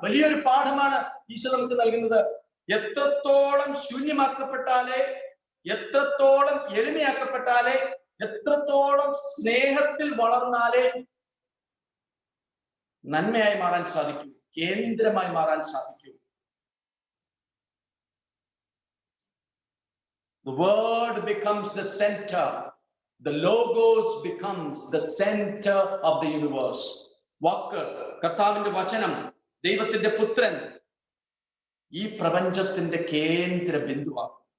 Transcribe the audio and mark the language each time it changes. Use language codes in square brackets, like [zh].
[ml] വലിയൊരു പാഠമാണ് ഈശോ നമുക്ക് നൽകുന്നത്. എത്രത്തോളം ശൂന്യമാക്കപ്പെട്ടാലേ, എത്രത്തോളം എളിമയാക്കപ്പെട്ടാലേ, എത്രത്തോളം സ്നേഹത്തിൽ വളർന്നാലേ നന്മയായി മാറാൻ സാധിക്കും, കേന്ദ്രമായി മാറാൻ സാധിക്കും. [en] The word becomes the center. The logos becomes the center of the universe. [ml] വാക്ക്, കർത്താവിന്റെ വചനം, ദൈവത്തിന്റെ പുത്രൻ ഈ പ്രപഞ്ചത്തിന്റെ കേന്ദ്ര ബിന്ദുവാണ്.